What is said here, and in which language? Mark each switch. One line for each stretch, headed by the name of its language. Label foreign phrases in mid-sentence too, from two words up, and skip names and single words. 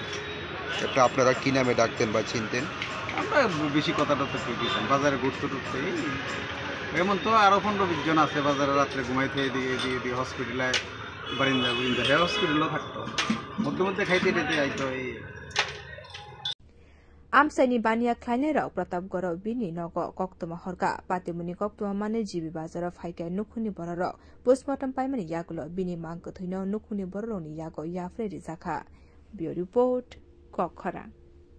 Bangla: একটা আপনারা কি নামে ডাকতেন বা চিনতেন আমরা বেশি কথাটা তো দিতাম বাজারে ঘুরতে টুরতে এমন তো আরো 15-20 জন আছে বাজারে রাত্রে ঘুমাইতে এদিকে হসপিটালে বারিন্দা হ্যাঁ হসপিটালও থাকতো মধ্যে মধ্যে খাইতে টেতে আইতো এই
Kok Borok: आमसाइनि बानिया ख्लाइनेराव प्रतापगढ़ बिनि नग कक्तमा हरका पातेमुनि कक्तमा माने जिबि बाजार फाइका नुखुनि बरर पोस्टमार्टम पाइमानि यागुलो बिनि मांग थैनो नुखुनि बररनि यागो याफ्रे रिजाखा बियो रिपोर्ट कखरा।